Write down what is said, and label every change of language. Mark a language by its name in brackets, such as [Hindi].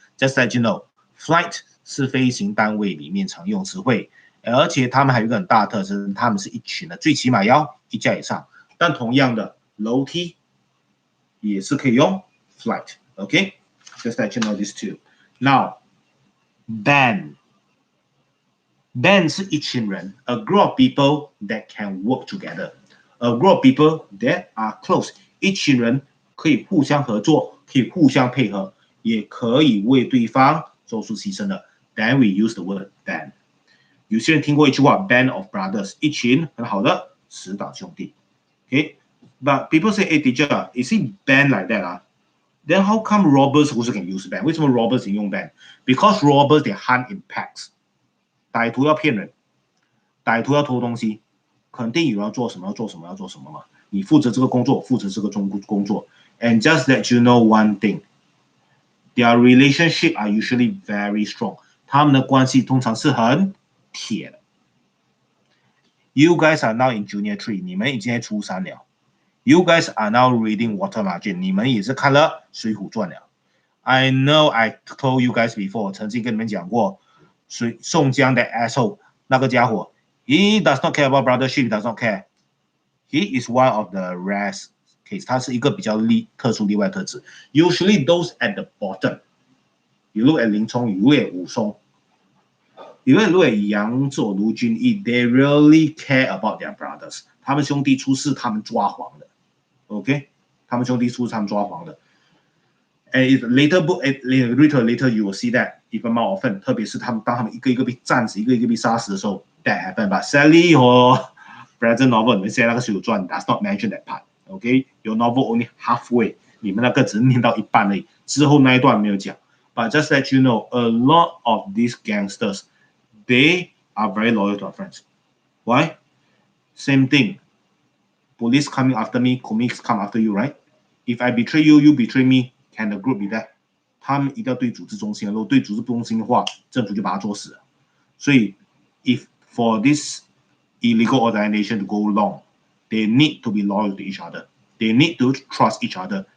[English] Just let you know, [Chinese] flight 是飞行单位里面常用词汇，而且他们还有一个很大的特征，他们是一群的，最起码要1架以上。但同样的，楼梯也是可以用 flight. [English] OK, just let you know this too. Now, band. Band [Chinese] 是一群人 [English] ，a group of people that can work together. A group of people that are close. [Chinese] 一群人可以互相合作，可以互相配合，也可以为对方做出牺牲的。 [English] Then we use the word band. [Chinese] 有些人听过一句话 ， [English] band of brothers， [Chinese] 一群很好的死党兄弟。 [English] Okay, but people say, "Hey, teacher, is it band like that 啊？" Then how come robbers also can use band? [Chinese] 为什么 robbers 能用 band? [English] Because robbers they hunt in packs. [Chinese] 歹徒要骗人，歹徒要偷东西。肯定有人要做什么嘛？你负责这个工作，负责这个工作。 [English] And just let you know one thing, their relationship are usually very strong. [Chinese] 他们的关系通常是很铁的。 [English] You guys are now in junior 3， [Chinese] 你们已经在初3了。 [English] You guys are now reading Water Margin， [Chinese] 你们也是看了《水浒传》了。 [English] I know I told you guys before， [Chinese] 曾经跟你们讲过，宋江的 asshole 那个家伙。 [English] He does not care about brothership. He does not care. He is one of the rare case. [Chinese] 他是一个比较特殊例外特质。 [English] Usually those at the bottom. You look at 林冲， you look at 武松， you look at 杨左、卢俊义。 They really care about their brothers. [Chinese] 他们兄弟出事，他们抓黄的。OK， 他们兄弟出事，他们抓黄的。 [English] And later you will see that even more often. [Chinese] 特别是当他们一个一个被战死，一个一个被杀死的时候。 [English] That happened, but sadly, present novel [Chinese] 你们现在那个水浒传 [English] does not mention that part. Okay, your novel only halfway. [Chinese] 你们那个只念到一半而已，之后那一段没有讲。 [English] But just let you know, a lot of these gangsters, they are very loyal to our friends. Why? Same thing. Police coming after me, comics come after you, right? If I betray you, you betray me, can the group be there? [Chinese] 他们一定要对组织忠心，如果对组织不忠心的话，政府就把他做死了。 [English] 所以 if for this illegal organization to go long, they need to be loyal to each other. They need to trust each other.